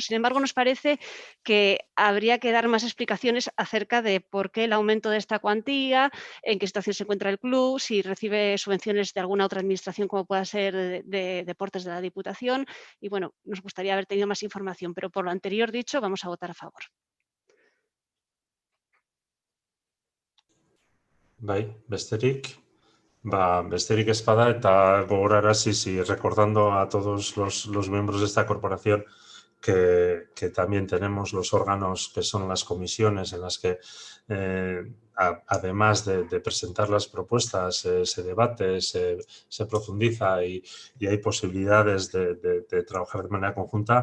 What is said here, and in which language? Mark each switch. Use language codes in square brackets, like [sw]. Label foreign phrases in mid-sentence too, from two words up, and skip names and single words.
[es] Sin embargo, nos parece que habría que dar más explicaciones acerca de por qué el aumento de esta cuantía, en qué situación se encuentra el club, si recibe subvenciones de alguna otra administración como pueda ser de deportes de la Diputación. Y bueno, nos gustaría haber tenido más información, pero por lo anterior dicho, vamos a votar a favor. [eu] Bai, besterik ez bada eta gogorarazi, [es] recordando a todos los miembros de esta corporación que también tenemos los órganos que son las comisiones en las que, además de presentar las propuestas, se debate, se profundiza y hay posibilidades de trabajar de manera conjunta.